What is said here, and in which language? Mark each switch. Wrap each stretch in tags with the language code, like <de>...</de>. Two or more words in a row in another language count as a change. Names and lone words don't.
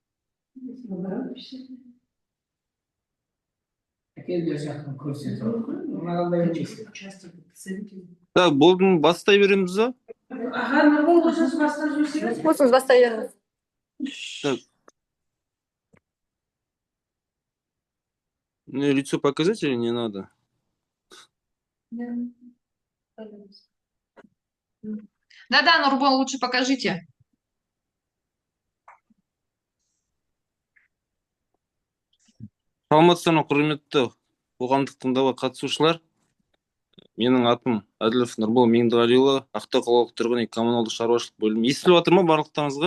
<kk>Так, болдың бастай береміз ба? Аға, Нұрбол өзіңіз бастап жүрсеңіз? Өзіңіз бастай беріңіз. Так.</kk> <ru>Мне лицо показать или не надо? Да-да, Нурбол, лучше покажите.</ru> <kk>Саламатсыздар, құрметті қоғамдық тыңдауға қатысушылар. Менің атым Әділов Нұрбол Меңдіғалиұлы, Ақтау қалалық тұрғын үй коммуналдық шаруашылық бөлімі. Естіліп жатыр ма барлықтарыңызға?</kk>